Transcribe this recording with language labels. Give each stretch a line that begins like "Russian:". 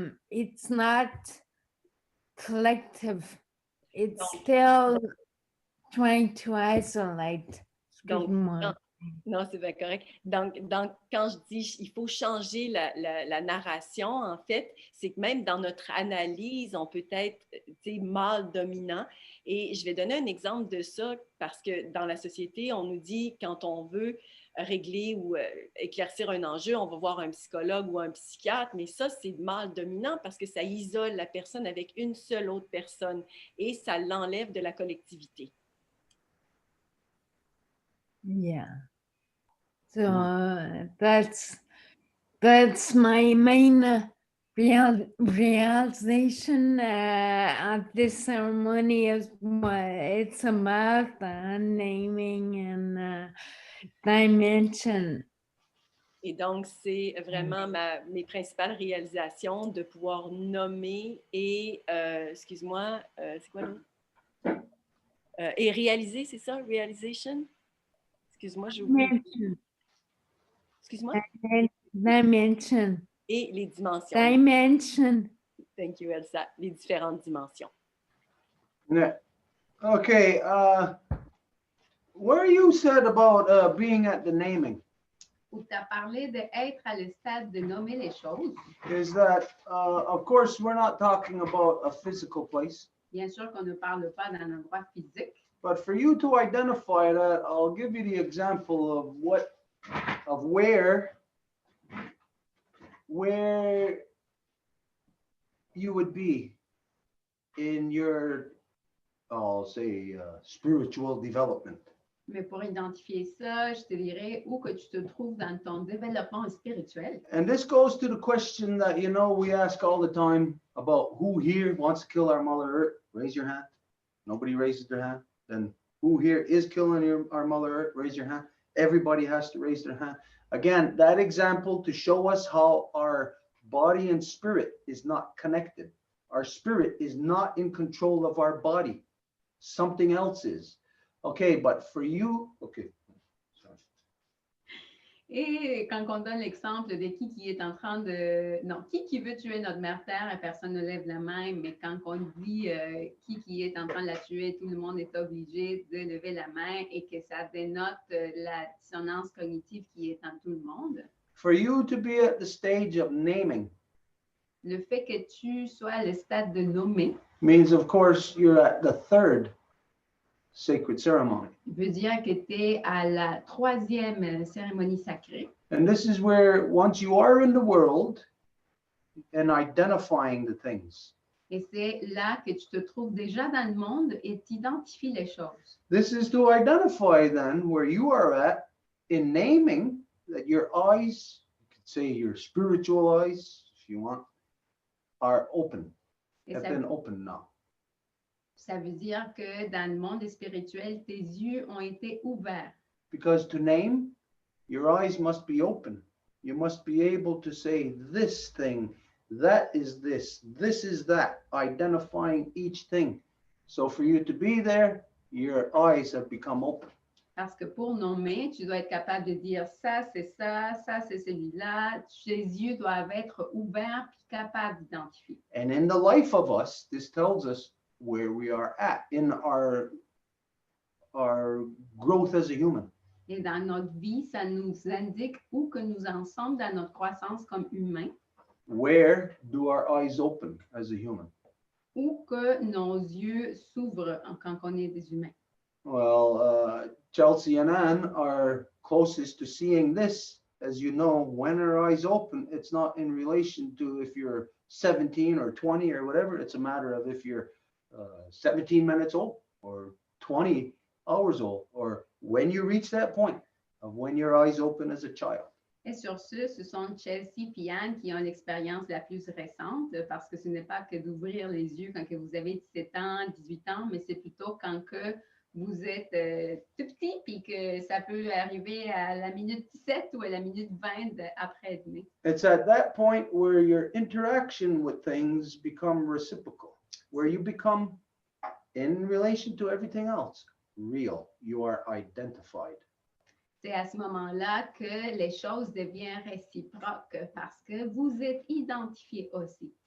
English: It's not collective. It's still trying to isolate.
French: Donc, Excuse-moi. non, c'est bien correct. Donc, quand je dis il faut changer la narration, en fait, c'est que même dans notre analyse, on peut être mâle dominant. Et je vais donner un exemple de ça parce que dans la société, on nous dit quand on veut régler ou éclaircir un enjeu, on va voir un psychologue ou un psychiatre, mais ça, c'est mâle dominant parce que ça isole la personne avec une seule autre personne et ça l'enlève de la collectivité.
English: Yeah. So that's my main realization at this ceremony is what it's about, naming and dimension.
French: Et donc, c'est vraiment mes principales réalisations de pouvoir nommer et, excuse-moi, c'est quoi l'autre? Et réaliser, c'est ça? Realization? Excuse-moi, j'ai oublié. Excuse-moi?
English: Dimension.
French: Et les dimensions.
English: Dimension. Thank you, Elsa.
French: Les différentes dimensions.
English: Yeah. Okay. Where you said about being at the naming.
French: Où tu as parlé d'être à le stade de nommer les choses.
English: Is that, of course, we're not talking about a physical place.
French: Bien sûr qu'on ne parle pas d'un endroit physique.
English: But for you to identify that, I'll give you the example of where you would be in your, I'll say, spiritual development.
French: Mais pour identifier ça, je te dirais où que tu te trouves dans ton développement spirituel.
English: And this goes to the question that, you know, we ask all the time about who here wants to kill our Mother Earth. Raise your hand. Nobody raises their hand. Then who here is killing our Mother Earth? Raise your hand. Everybody has to raise their hand. Again, that example to show us how our body and spirit is not connected. Our spirit is not in control of our body. Something else is. Okay, but for you, okay. Sorry.
French: Et quand on donne l'exemple de qui est en train de... Non, qui veut tuer notre mère Terre, et personne ne lève la main, mais quand on dit qui est en train de la tuer, tout le monde est obligé de lever la main et que ça dénote la dissonance cognitive qui est en tout le monde.
English: For you to be at the stage of naming
French: Le fait que tu sois à le stade de nommer
English: means, of course, you're at the third sacred ceremony.
French: veut dire que tu es à la 3e cérémonie sacrée.
English: And this is where, once you are in the world and identifying the things,
French: Et c'est là que tu te trouves déjà dans le monde et tu identifies les choses.
English: this is to identify then where you are at in naming that your eyes, you could say your spiritual eyes, if you want, are open,
French: Et
English: have been opened now.
French: ça veut dire que dans le monde spirituel, tes yeux ont été ouverts.
English: Because to name, your eyes must be open. You must be able to say this thing, that is this is that, identifying each thing. So for you to be there, your eyes have become open.
French: Parce que pour nommer, tu dois être capable de dire ça, c'est celui-là. Tes yeux doivent être ouverts puis capables d'identifier.
English: And in the life of us, this tells us where we are at in our growth as a human.
French: Et dans notre vie, ça nous indique où que nous en sommes dans notre croissance comme humains,
English: Where do our eyes open as a human?
French: où que nos yeux s'ouvrent quand on est des humains.
English: Well, Chelsea and Anne are closest to seeing this. As you know, when our eyes open, it's not in relation to if you're 17 or 20 or whatever. It's a matter of if you're 17 minutes old or 20 hours old, or when you reach that point of when your eyes open as a child.
French: Et sur ce sont Chelsea et Anne qui ont l'expérience la plus récente, parce que ce n'est pas que d'ouvrir les yeux quand que vous avez 17 ans, 18 ans, mais c'est plutôt quand que vous êtes tout petit, puis que ça peut arriver à la minute 17 ou à la minute 20 après-dîner.
English: It's at that point where your interaction with things become reciprocal, where you become, in relation to everything else, real. You are identified.
French: C'est à ce moment-là que les choses deviennent réciproques parce que vous êtes identifiés aussi.